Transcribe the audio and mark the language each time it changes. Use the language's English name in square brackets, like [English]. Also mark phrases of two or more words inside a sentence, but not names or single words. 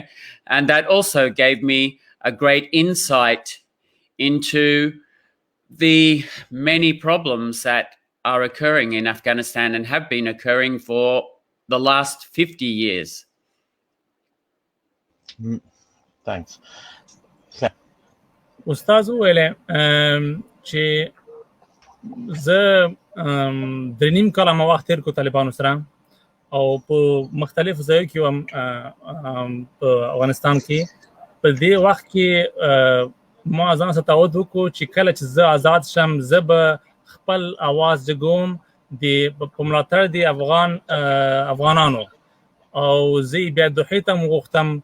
[English] And that also gave me a great insight into the many problems that are occurring in Afghanistan and have been occurring for the last 50 years. Thanks. [Pashto] استاد وویل چې زه 3.5 کاله ما وخت تیر کو طالبانو سره او په مختلفو ځایو کې هم په افغانستان کې. په دې وخت کې ما ځان ته تعهد وکړو چې کله چې زه آزاد شم، زه به خپل اواز جګوم په ملاتړ د افغانانو، او زه بیا دوحې ته هم غوښتم.